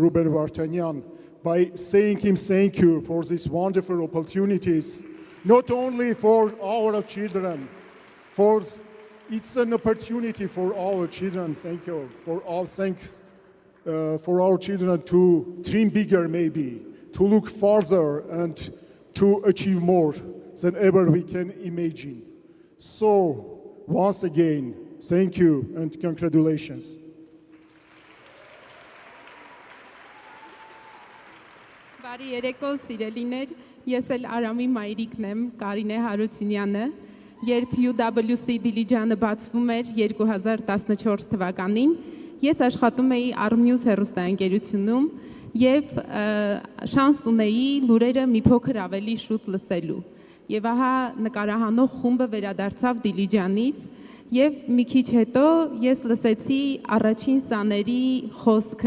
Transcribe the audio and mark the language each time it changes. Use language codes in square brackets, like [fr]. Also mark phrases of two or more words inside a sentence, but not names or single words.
[en] Ruben Vartanyan by saying him thank you for these wonderful opportunities, not only for our children, it's an opportunity for our children, thank you, for our children to dream bigger maybe, to look farther and to achieve more. than ever we can imagine. So, once again, thank you and congratulations. [hy] Բարի երեկո, սիրելիներ, ես էլ Արամի մայրիկն եմ, Կարինե Հարությունյանը, երբ UWC Դիլիջանը բացվում էր 2014 թվականին, ես աշխատում էի NEWS հեռուստաընկերությունում եւ շանս ունեի լուրերը մի փոքր ավելի շուտ լսելու։ Եվ ահա նկարահանող խումբը վերադարձավ Դիլիջանից եւ մի քիչ հետո ես լսեցի առաջին սաների խոսքը